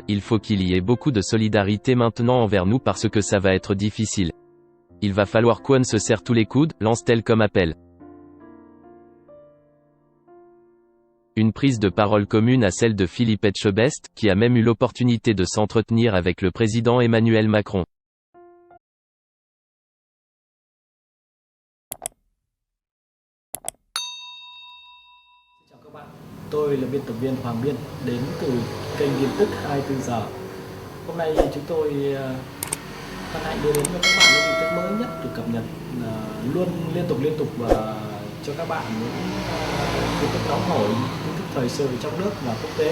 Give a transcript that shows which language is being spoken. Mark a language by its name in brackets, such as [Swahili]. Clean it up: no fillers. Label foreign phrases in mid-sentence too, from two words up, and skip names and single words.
[French] Il faut qu'il y ait beaucoup de solidarité maintenant envers nous parce que ça va être difficile. Il va falloir qu'on se serre tous les coudes, lance-t-elle comme appel. Une prise de parole commune à celle de Philippe Etchebest, qui a même eu l'opportunité de s'entretenir avec le président Emmanuel Macron. [Vietnamese] Tôi là biên tập viên Hoàng Biên, đến từ kênh tin tức 24 giờ. Hôm nay chúng tôi hân hạnh đưa đến cho các bạn những tin tức mới nhất được cập nhật luôn liên tục và cho các bạn những tin tức nóng hổi, tin tức thời sự trong nước và quốc tế.